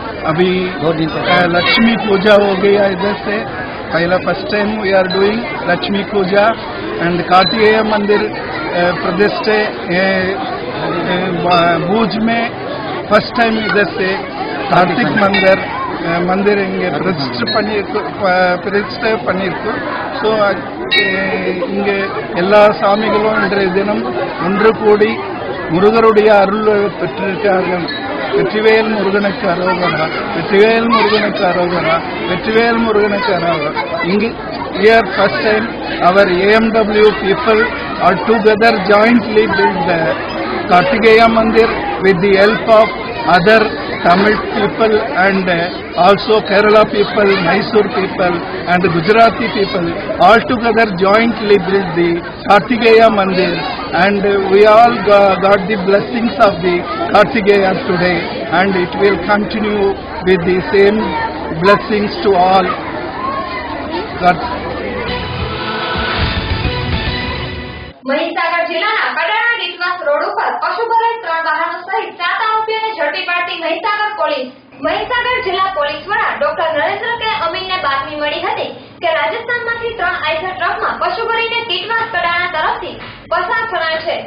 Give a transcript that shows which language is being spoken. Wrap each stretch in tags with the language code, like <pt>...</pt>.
<hi>अभी लक्ष्मी पूजा हो गया. इधर से पहला</hi> <en>first time we are doing</en> <hi>Lakshmi Puja and Kartikeya मंदिर प्रतिष्ठा भुज में फर्स्ट टाइम इधर से कार्तिक मंदिर</hi> <ta>इंगे प्रतिष्ठा पन्निरुक्कु. सो इंगे எல்லா சாமிகளும் இன்றைய தினம் ஒன்று கூடி முருகருடைய அருள் பெற்றிருக்கார்கள். வெற்றிவேல் முருகனுக்கு அரோகரா, வெற்றிவேல் முருகனுக்கு அரோகரா, வெற்றிவேல் முருகனுக்கு அரோகரா.</ta> <en>Here first time our AMW people are together jointly build the Kartikeya Mandir with the help of other Tamil people and also Kerala people, Mysore people and Gujarati people all together jointly build the Kartikeya Mandir and we all got the blessings of the Kartikeya today and it will continue with the same blessings to all.</en> <gu>Mahisagar જિલ્લાના Kadana Ditwas road ઉપર પશુ ભરાઈ 3 વાહનો સહિત 7 આરોપીઓને ઝડપી પાડતી Mahisagar police. Mahisagar જિલ્લા પોલીસ વડા ડોક્ટર નરેન્દ્ર કે અમીનને બાતમી મળી હતી કે રાજસ્થાનમાંથી 3 આઈસર ટ્રકમાં પશુ ભરીને ડીટવાસ કડાણા તરફથી પસાર થનાર છે.</gu>